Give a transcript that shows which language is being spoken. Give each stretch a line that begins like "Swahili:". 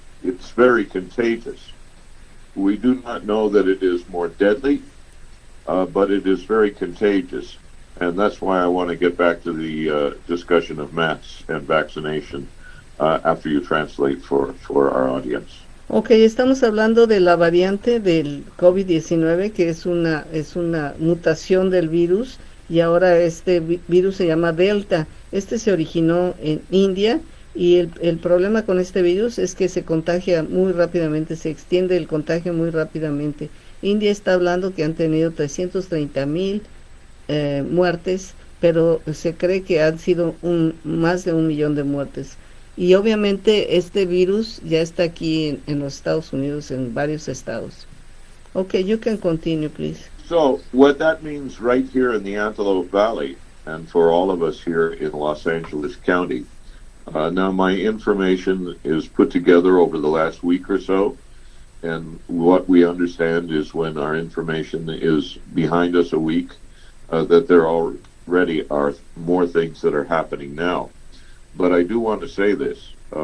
English: It's very contagious. We do not know that it is more deadly, but it is very contagious. And that's why I want to get back to the discussion of masks and vaccination after you translate for our audience.
Spanish: Ok, estamos hablando de la variante del COVID-19, que es una mutación del virus, y ahora este virus se llama Delta. Este se originó en India, y el problema con este virus es que se contagia muy rápidamente, se extiende el contagio muy rápidamente. India está hablando que han tenido 330,000 muertes, pero se cree que han sido más de 1 millón de muertes. Y obviamente este virus ya está aquí en los Estados Unidos, en varios estados.
English: Okay, you can continue, please. So what that means right here in the Antelope Valley, and for all of us here in Los Angeles County, now my information is put together over the last week or so, and what we understand is when our information is behind us a week, that there already are more things that are happening now. But I do want to say this.